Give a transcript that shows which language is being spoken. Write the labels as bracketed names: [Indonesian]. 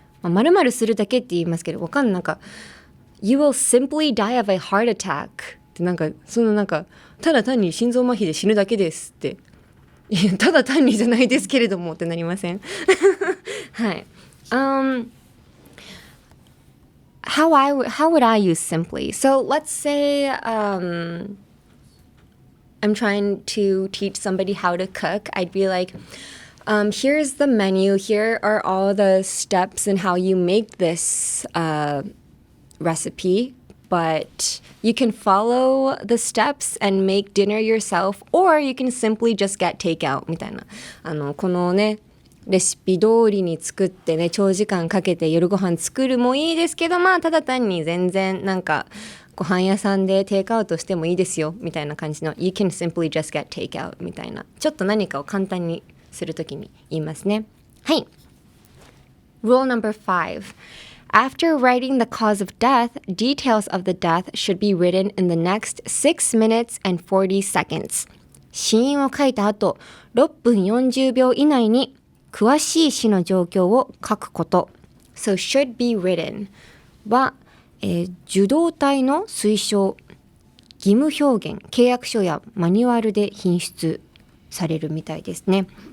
[Japanese] 〇〇するだけって言いますけど、わかんない。なんか、 [English] You will simply die of a heart attack [Japanese] ってなんか、ただ単に心臓麻痺で死ぬだけですって。いや、ただ単にじゃないですけれどもってなりませんはい。 [English] How would I use simply? So let's say I'm trying to teach somebody how to cook. I'd be like, here's the menu. Here are all the steps and how you make this recipe. But you can follow the steps and make dinner yourself, or you can simply just get takeout みたいな。 [Japanese] このね、レシピ通りに作ってね、長時間かけて夜ご飯作るもいいですけど、まあただ単に全然なんかご飯屋さんでテイクアウトしてもいいですよみたいな感じの [English] You can simply just get takeout [Japanese] みたいな、ちょっと何かを簡単にするときに言いますね。 [English] はい。Rule number 5. After writing the cause of death, details of the death should be written in the next 6 minutes and 40 seconds. [Japanese] 死因を書いた後、6分40秒以内に詳しい死の状況を書くこと。 So should be written は、受動体の推奨、義務表現、契約書やマニュアルで品質されるみたいですね。